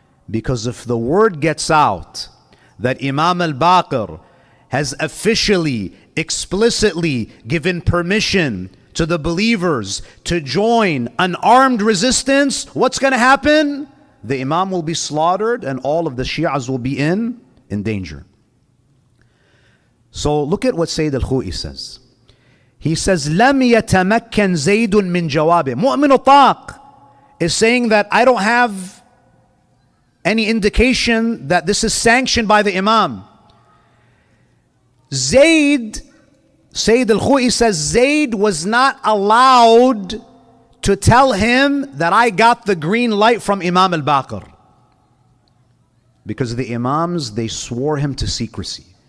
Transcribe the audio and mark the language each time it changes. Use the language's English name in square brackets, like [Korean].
[English] Because if the word gets out that Imam al-Baqir has officially, explicitly given permission to the believers to join an armed resistance, what's going to happen? The Imam will be slaughtered and all of the Shias will be in danger. So look at what Sayyid al-Khu'i says. He says, [Arabic] لَمْ يَتَمَكَّنْ زَيْدٌ مِّن جَوَابِهِ. [English] Mu'min al-Taq is saying that I don't have any indication that this is sanctioned by the Imam. Sayyid al-Khu'i says Zayd was not allowed to tell him that I got the green light from Imam al-Baqir, because the Imams, they swore him to secrecy.